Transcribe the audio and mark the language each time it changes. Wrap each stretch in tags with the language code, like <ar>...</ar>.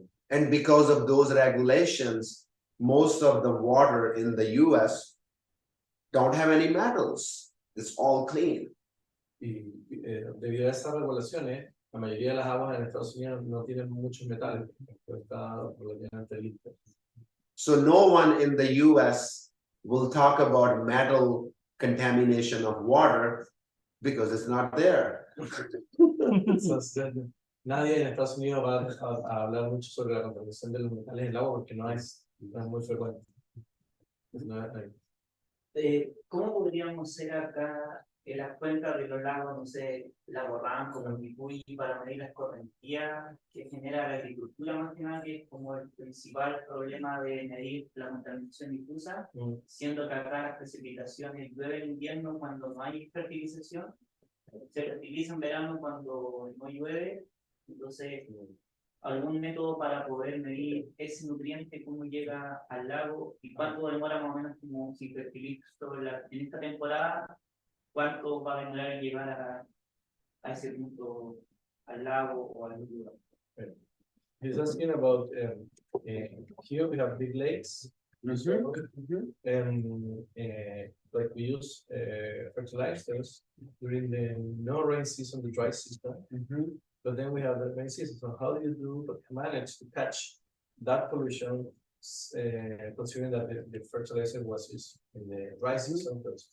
<en>And because of those regulations, most of the water in the US don't have any metals. It's all clean.</en> <es>Y debido a esas regulaciones, la mayoría de las aguas en Estados Unidos no tienen muchos metales, pero está relativamente limpio.</es> <en>So no one in the US will talk about metal contamination of water because it's not there.</en> <es>Entonces, nadie en Estados Unidos va a hablar mucho sobre la contaminación de los metales en el agua porque no es muy frecuente. ¿Cómo podríamos hacer acá en las cuencas de los lagos, no sé, Lago Ranco, como Picuy, para medir la escorrentía que genera la agricultura más que nada, que es como el principal problema de medir la contaminación difusa, siendo que acá las precipitaciones llueve en invierno cuando no hay fertilización, se fertiliza en verano cuando no llueve, entonces algún método para poder medir ese nutriente, cómo llega al lago y cuánto demora más o menos, como si fertilizo en esta temporada, cuánto va a demorar en llegar a ese punto, al lago o al lugar.</es> <en>He's asking about here we have big lakes, and like we use fertilizers during the no rain season, the dry season. But then we have the rain season. So how do you manage to catch that pollution, considering that the fertilizer was used in the dry season?</en>